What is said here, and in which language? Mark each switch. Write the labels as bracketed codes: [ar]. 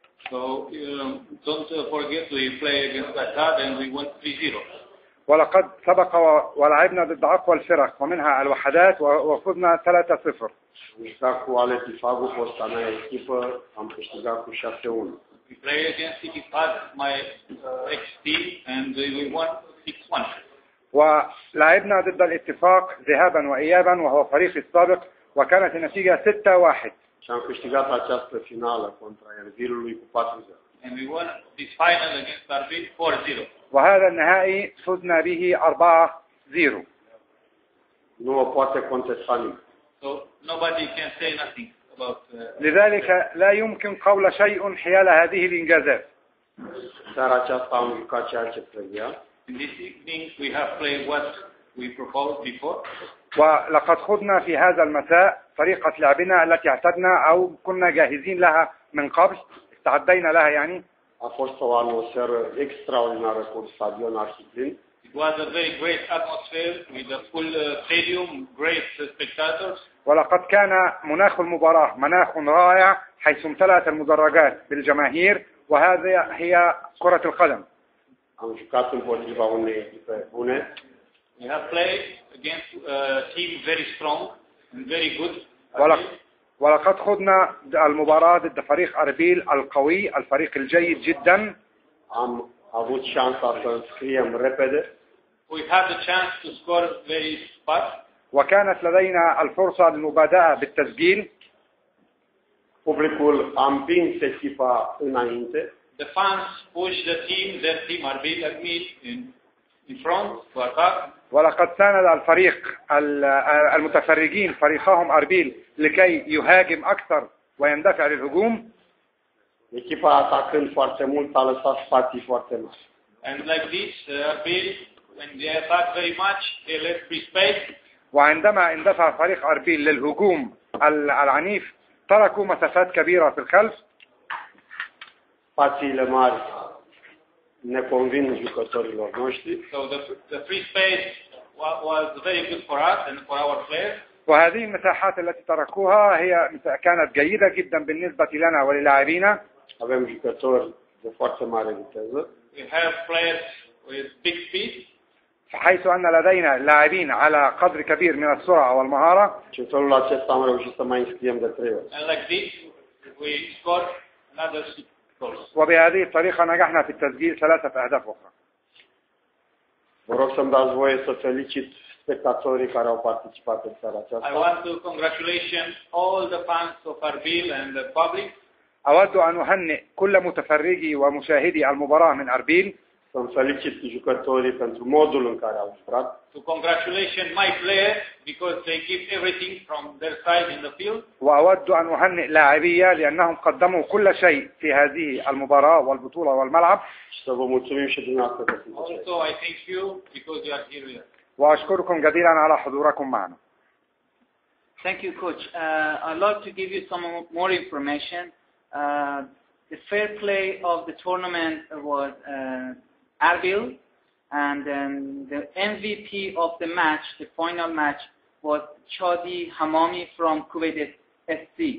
[en] So don't forget we play against Baghdad and we won 3-0. [ar] ولقد سبق ولعبنا ضد أقوى الفرق ومنها الوحدات وفزنا 3-0. [ro] Am jucat cu Ale Tifagu, fosta mea echipă, am câștigat cu 6-1. [en] We played against Itifag, my ex-team, and we won 6-1. [ar] ولعبنا ضد الاتفاق ذهابا وإيابا وهو فريق السابق وكانت النتيجة 6-1. [ro] Și am câștigat această finală contra Erbilului cu 4-0. [en] And we won this final against Erbil 4-0. [ar] وهذا النهائي فزنا به 4-0. [ro] Nu o poate contesta nimeni. [en] So nobody can say nothing about. [ar] لذلك لا يمكن قول شيء حيال هذه الإنجازات. [ro] Seara aceasta am jucat ceea ce trebuia. [en] In this evening we have played what we proposed before. [ar] ولقد خضنا في هذا المساء طريقة لعبنا التي اعتدنا أو كنا جاهزين لها من قبل، استعدينا لها يعني. [ro] A fost o atmosferă extraordinară cu stadion arhiplin. [en] It was a very great atmosphere with a full stadium, great spectators. [ar] ولقد كان مناخ المباراة مناخ رائع حيث امتلأت المدرجات بالجماهير، وهذه هي كرة القدم. [ro] Am jucat împotriva unei echipe bune. [en] We have played against a team very strong and very good. [ar] ولقد خضنا المباراة ضد فريق أربيل القوي، الفريق الجيد جدا. [ro] Am avut șansa să înscriem repede. [en] We had the chance to score very fast. [ar] وكانت لدينا الفرصة للمبادئة بالتسجيل. [ro] Publicul a împins echipa înainte. [en] The fans pushed their team Arbil in front to attack. [ar] ولقد ساند الفريق المتفرجين فريقهم أربيل لكي يهاجم أكثر ويندفع للهجوم. [ro] Echipa atacând foarte mult a lăsat spații foarte mari. [en] And like this, Arbil, when they attack very much, they left free space. [ar] وعندما اندفع فريق أربيل للهجوم العنيف تركوا مسافات كبيرة في الخلف. [ro] Spațiile mari ne convin jucătorilor noștri. [en] So the free space was very good for us and for our players. [ar] وهذه المساحات التي تركوها كانت جيدة جدا بالنسبة لنا وللاعبين. [ro] Avem jucători de foarte mare viteză. [en] We have players with big speed. [ar] حيث أن لدينا لاعبين على قدر كبير من السرعة والمهارة. [ro] Și în felul acesta am reușit să mai înscriem de 3 ori. [en] And like this, we scored another 6 goals. [ar] وبهذه الطريقة نجحنا في التسجيل 3 أهداف أخرى. [ro] Vă rog să-mi dați voie să felicit spectatorii care au participat în seara aceasta. [en] I want to congratulate all the fans of Arbil and the public. [ar] أود أن أهنئ كل متفرجي ومشاهدي المباراة من أربيل. [ro] Să-mi felicit jucătorii pentru modul în care au jucat. [en] To congratulate my players because they give everything from their side in the field. [ar] وأود أن أهنئ لاعبية لأنهم قدموا كل شيء في هذه المباراة والبطولة والملعب. [ro] Și să vă mulțumim și dumneavoastră că sunteți aici. [en] Also I thank you because you are here with us. [ar] وأشكركم جزيلا على حضوركم معنا. [en] Thank you, Coach. I'd like to give you some more information. The fair play of the tournament was Arbil, and then the MVP of the match, the final match, was Chadi Hamami from Kuwait SC.